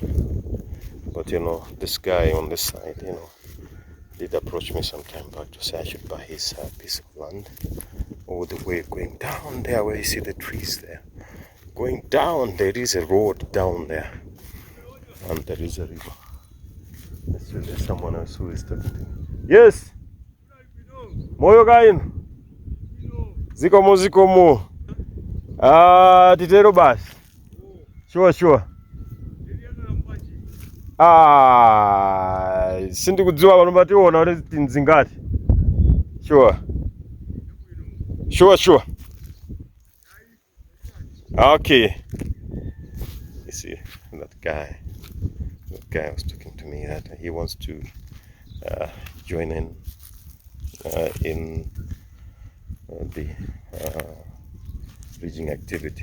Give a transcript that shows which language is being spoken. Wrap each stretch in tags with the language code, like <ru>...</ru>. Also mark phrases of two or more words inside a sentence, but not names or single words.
<en>But this guy on this side, did approach me some time back to say I should buy his piece of land all the way going down there where you see the trees there. Going down, there is a road down there, and there is a river. There's someone else who is talking to me. Yes.</en> <ny>Moyo gaino. Zikomo. Titero basi.</ny> <en>Sure.</en> <ny>Sindikudziwa pano pationa kuti tinzingati.</ny> <en>Sure. Okay. You see that guy was talking to me that he wants to join in the ridging activity.</en>